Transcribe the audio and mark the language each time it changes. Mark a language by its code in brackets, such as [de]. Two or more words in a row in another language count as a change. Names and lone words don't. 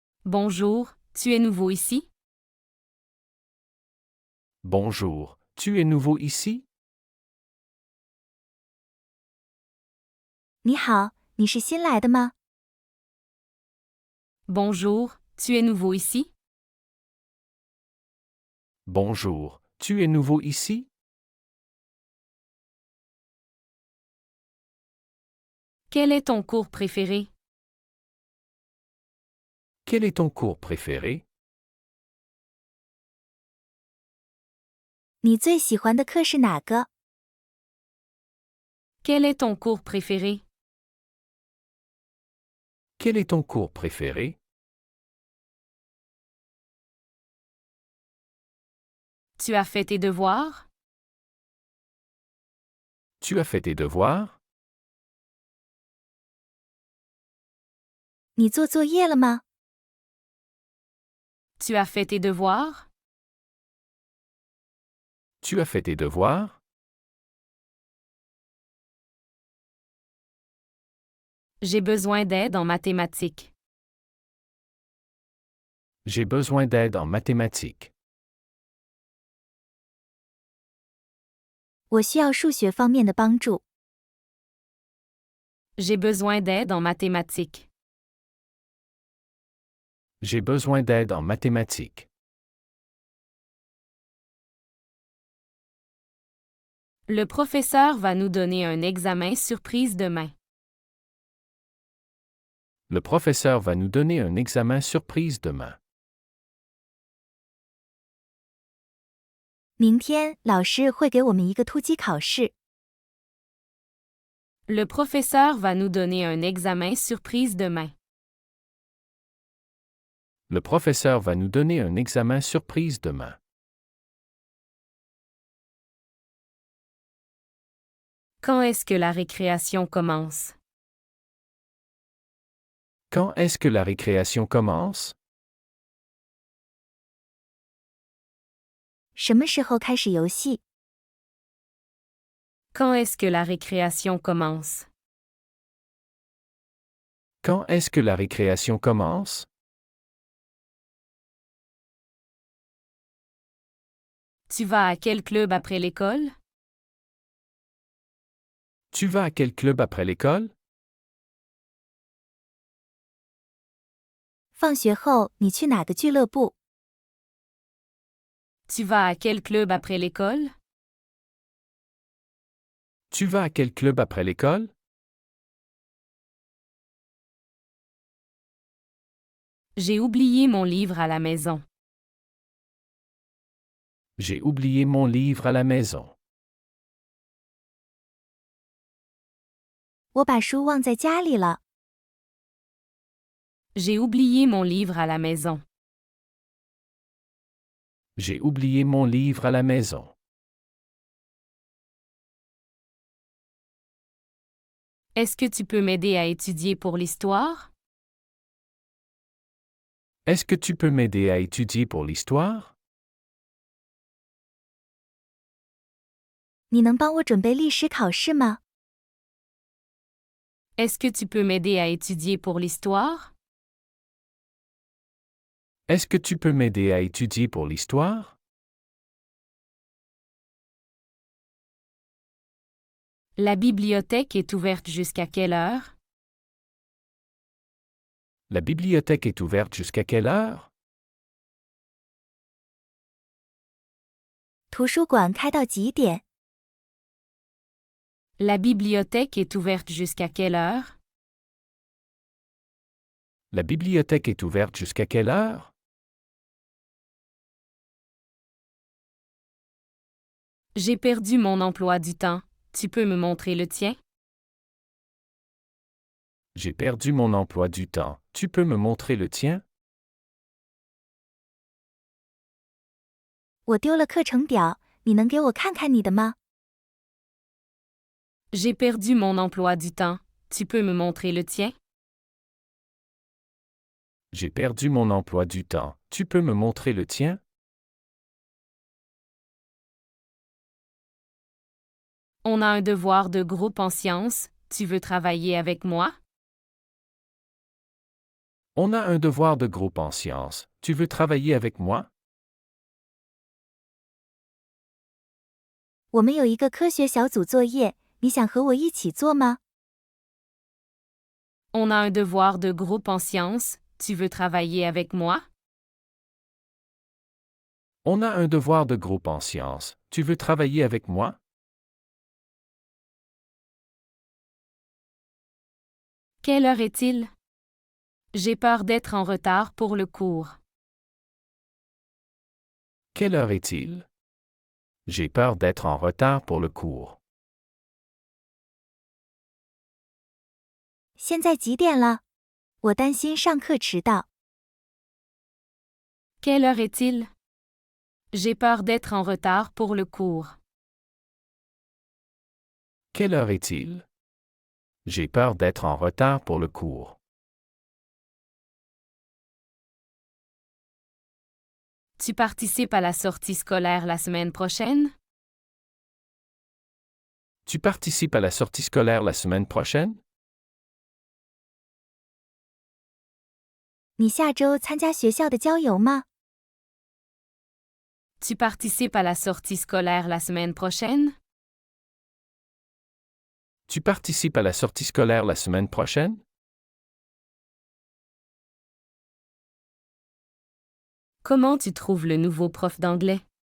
[fr] Bonjour, tu es nouveau ici? Bonjour, tu es nouveau ici? [zh] 你好，你是新来的吗？ [fr] Bonjour, tu es nouveau ici? Bonjour, tu es nouveau ici? Quel est ton cours préféré? Quel est ton cours préféré? [zh] 你最喜欢的课是哪个？ [fr] Quel est ton cours préféré? Quel est ton cours préféré? Tu as fait tes devoirs? Tu as fait tes devoirs? [zh] 你做作业了吗？ [fr] Tu as fait tes devoirs? Tu as fait tes devoirs? J'ai besoin d'aide en mathématiques. J'ai besoin d'aide en mathématiques. [zh] 我需要数学方面的帮助。 [fr] J'ai besoin d'aide en mathématiques. J'ai besoin d'aide en mathématiques. Le professeur va nous donner un examen surprise demain. Le professeur va nous donner un examen surprise demain. [zh] 明天老师会给我们一个突击考试。 [fr] Le professeur va nous donner un examen surprise demain. Le professeur va nous donner un examen surprise demain. Quand est-ce que la récréation commence? Quand est-ce que la récréation commence? [zh] 什么时候开始游戏？ [fr] Quand est-ce que la récréation commence? Quand est-ce que la récréation commence? Tu vas à quel club après l'école? Tu vas à quel club après l'école? [zh] 放学后你去哪个俱乐部？ [fr] Tu vas à quel club après l'école? Tu vas à quel club après l'école? J'ai oublié mon livre à la maison. J'ai oublié mon livre à la maison. [zh] 我把书忘在家里了。 [fr] J'ai oublié mon livre à la maison. J'ai oublié mon livre à la maison. Est-ce que tu peux m'aider à étudier pour l'histoire? Est-ce que tu peux m'aider à étudier pour l'histoire? [zh] 你能帮我准备历史考试吗？ [fr] Est-ce que tu peux m'aider à étudier pour l'histoire? Est-ce que tu peux m'aider à étudier pour l'histoire? La bibliothèque est ouverte jusqu'à quelle heure? La bibliothèque est ouverte jusqu'à quelle heure? [zh] 图书馆开到几点？ [fr] La bibliothèque est ouverte jusqu'à quelle heure? La bibliothèque est ouverte jusqu'à quelle heure? J'ai perdu mon emploi du temps. Tu peux me montrer le tien? J'ai perdu mon emploi du temps. Tu peux me montrer le tien? [zh] 我丢了课程表，你能给我看看你的吗？ [fr] J'ai perdu mon emploi du temps. Tu peux me montrer le tien? J'ai perdu mon emploi du temps. Tu peux me montrer le tien? On a un devoir de groupe en sciences. Tu veux travailler avec moi? On a un devoir de groupe en sciences. Tu veux travailler avec moi? [zh] 我们有一个科学小组作业，你想和我一起做吗？ [fr] On a un devoir de groupe en sciences, tu veux travailler avec moi? On a un devoir de groupe en sciences. Tu veux travailler avec moi? Quelle heure est-il? J'ai peur d'être en retard pour le cours. Quelle heure est-il? J'ai peur d'être en retard pour le cours. [zh] 现在几点了？我担心上课迟到。 [fr] Quelle heure est-il? J'ai peur d'être en retard pour le cours. Quelle heure est-il? J'ai peur d'être en retard pour le cours. Tu participes à la sortie scolaire la semaine prochaine? Tu participes à la sortie scolaire la semaine prochaine? [zh] 你下周参加学校的郊游吗？ [fr] Tu participes à la sortie scolaire la semaine prochaine? Tu participes à la sortie scolaire la semaine prochaine? Comment tu trouves le nouveau prof d'anglais?